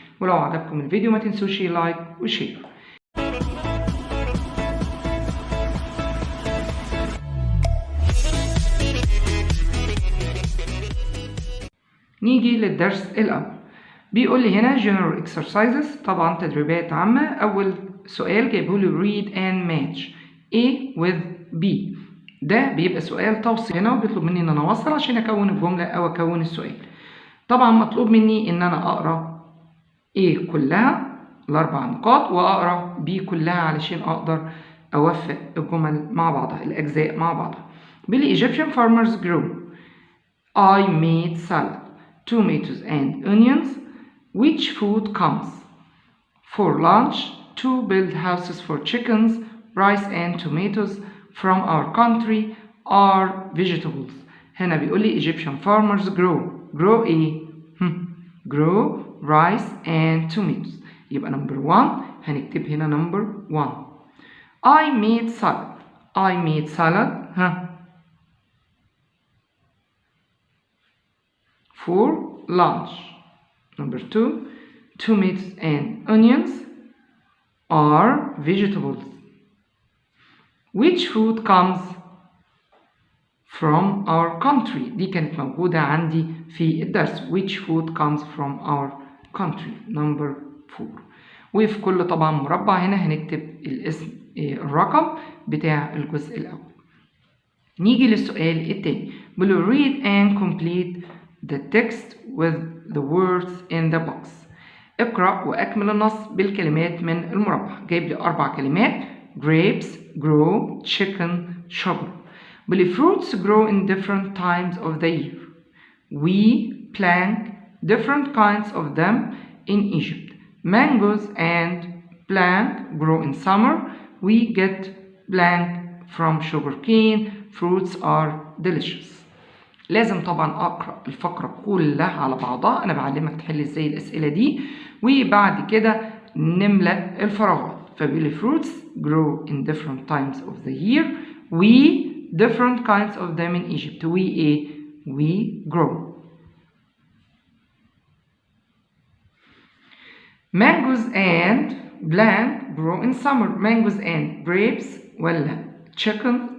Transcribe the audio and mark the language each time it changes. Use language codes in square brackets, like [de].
[ar] ولو عجبكم الفيديو ما تنسوش لايك وشير. نيجي للدرس الأول. بيقول لي هنا [en] general exercises، [ar] طبعا تدريبات عامة. أول سؤال جايبه لي [en] read and match A with B. [ar] ده بيبقى سؤال توصيف هنا، وبيطلب مني إن أنا أوصل عشان أكون الجملة أو أكون السؤال. طبعا مطلوب مني إن أنا أقرأ A كلها الأربع نقاط، وأقرأ B كلها علشان أقدر أوفق الجمل مع بعضها، الأجزاء مع بعضها. [en] بيقول لي Egyptian farmers grow I made salad, tomatoes and onions. Which food comes for lunch? To build houses for chickens. Rice and tomatoes from our country are vegetables. [ar] هنا بيقول لي [en] Egyptian farmers grow [ar] ايه؟ [en] grow rice and tomatoes. [ar] يبقى number 1 هنكتب هنا number 1. [en] I made salad for lunch. Number 2, tomatoes and onions are vegetables. Which food comes from our country? [ar] دي كانت موجودة عندي في الدرس. [en] Which food comes from our country? Number 4. [ar] وفي كل طبعا مربع هنا هنكتب الاسم الرقم بتاع الجزء الأول. نيجي للسؤال التاني. [en] بيقول read and complete the text with the words in the box. [ar] اقرأ وأكمل النص بالكلمات من المربع. جايب لي 4 كلمات: [en] grapes, grow, chicken, sugar. بيقول fruits grow in different times of the year. We plant different kinds of them in Egypt. Mangoes and blank grow in summer. We get blank from sugarcane. Fruits are delicious. [ar] لازم طبعا اقرا الفقره كلها على بعضها. انا بعلمك تحل ازاي الاسئله دي، وبعد كده نملأ الفراغات. فبيقول لي [en] fruits grow in different times of the year. We different kinds of them in Egypt. We grow. Mangoes and blank grow in summer. Mangoes and grapes [ar] ولا [en] chicken.